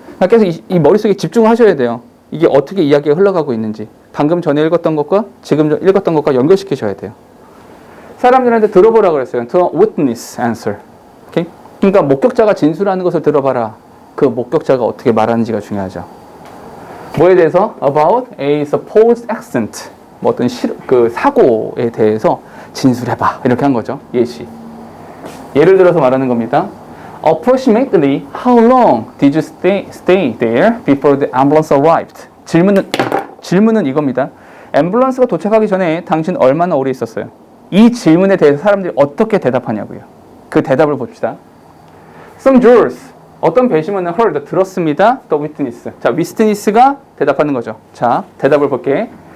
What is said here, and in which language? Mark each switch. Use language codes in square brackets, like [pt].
[ko] 그래서 이 머릿속에 집중을 하셔야 돼요. 이게 어떻게 이야기가 흘러가고 있는지. 방금 전에 읽었던 것과 지금 읽었던 것과 연결시키셔야 돼요. 사람들한테 들어보라고 그랬어요. [en] To witness answer. 오케이? [ko] 그러니까 목격자가 진술하는 것을 들어봐라. 그 목격자가 어떻게 말하는지가 중요하죠. 뭐에 대해서? [en] About a supposed accident. [ko] 뭐 어떤 그 사고에 대해서 진술해봐. 이렇게 한 거죠. 예시. 예를 들어서 말하는 겁니다. [en] Approximately how long did you stay there before the ambulance arrived? [ko] 질문은 이겁니다. 앰뷸런스가 도착하기 전에 당신 얼마나 오래 있었어요? 이 질문에 대해서 사람들이 어떻게 대답하냐고요. 그 대답을 봅시다. [en] Some jurors, [ko] 어떤 배심원은 [en] heard, [ko] 들었습니다. [en] The witness. [ko] 자, witness가 대답하는 거죠. 자, 대답을 볼게.